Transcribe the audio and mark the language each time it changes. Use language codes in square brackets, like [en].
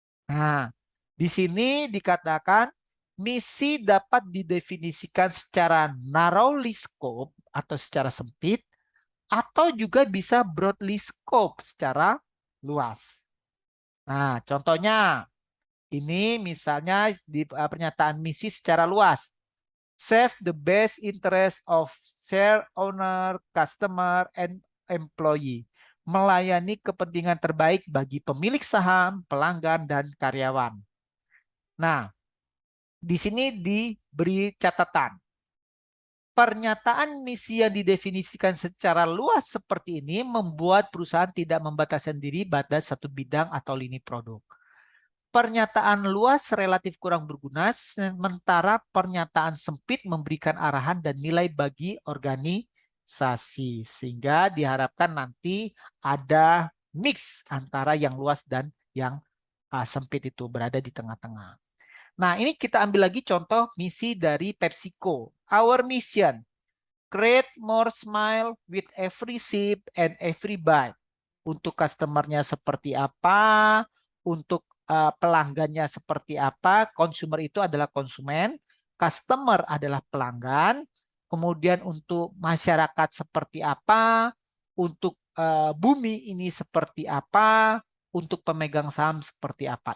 [id] Nah, di sini dikatakan misi dapat didefinisikan secara narrowly scope atau secara sempit atau juga bisa broadly scope secara luas. Nah, contohnya ini misalnya di pernyataan misi secara luas. [en] Serve the best interest of share owner, customer, and employee. [id] Melayani kepentingan terbaik bagi pemilik saham, pelanggan, dan karyawan. Nah, di sini diberi catatan. Pernyataan misi yang didefinisikan secara luas seperti ini membuat perusahaan tidak membatasi diri pada satu bidang atau lini produk. Pernyataan luas relatif kurang berguna, sementara pernyataan sempit memberikan arahan dan nilai bagi organisasi. Sehingga diharapkan nanti ada mix antara yang luas dan yang sempit itu berada di tengah-tengah. Nah, ini kita ambil lagi contoh misi dari PepsiCo. [en] Our mission, create more smile with every sip and every bite. [id] Untuk customernya seperti apa, untuk pelanggannya seperti apa, consumer itu adalah konsumen, customer adalah pelanggan, kemudian untuk masyarakat seperti apa, untuk bumi ini seperti apa, untuk pemegang saham seperti apa.